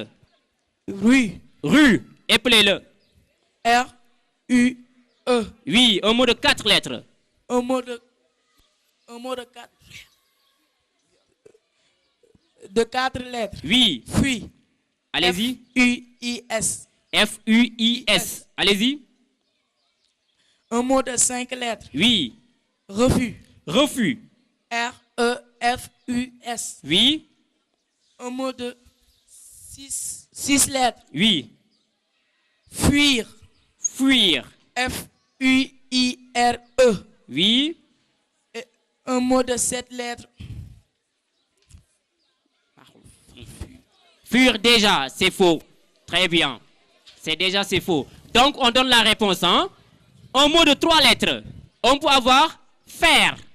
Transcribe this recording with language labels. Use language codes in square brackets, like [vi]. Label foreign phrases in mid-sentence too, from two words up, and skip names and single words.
[fr] Rue. Rue. Appelez-le. R-U-E. Oui, un mot de 4 lettres. Un mot de 4 lettres. Oui. Fuis. Allez-y. F-U-I-S. F-U-I-S. Allez-y. Un mot de 5 lettres. Oui. Refus. Refus. R-E-F-U-S. Oui. Un mot de 6 lettres. Oui. Fuir. Fuir. F-U-I-R-E. Oui. Et un mot de 7 lettres. Fuir déjà, c'est faux. Très bien. C'est faux. Donc, on donne la réponse. Hein? Un mot de 3 lettres. On peut avoir faire.